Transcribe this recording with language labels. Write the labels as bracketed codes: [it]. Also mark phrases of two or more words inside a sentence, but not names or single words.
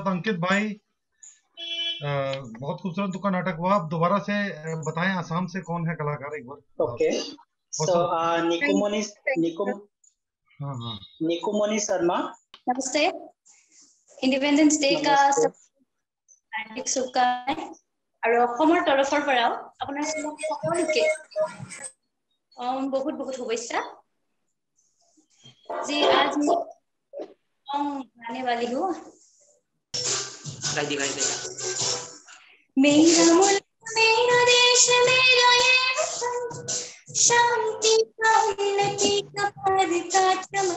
[hi] अंकित भाई बहुत खूबसूरत दुका नाटक हुआ। आप दोबारा से बताएं आसाम से कौन है कलाकार एक बार। [en] okay so निकुमोनी शर्मा। [hi] नमस्ते। [en] Independence Day [hi] का हार्दिक शुभकामनाएं और [as] অসমৰ তৰফৰ পৰাও আপোনালোক সকলোকে [hi] बहुत बहुत शुभेच्छा। जी आज मैं गाने वाली हूँ। मेरा मुल्क मेरा देश मेरा ये वतन, शांति का उन्नति का पद का चमन।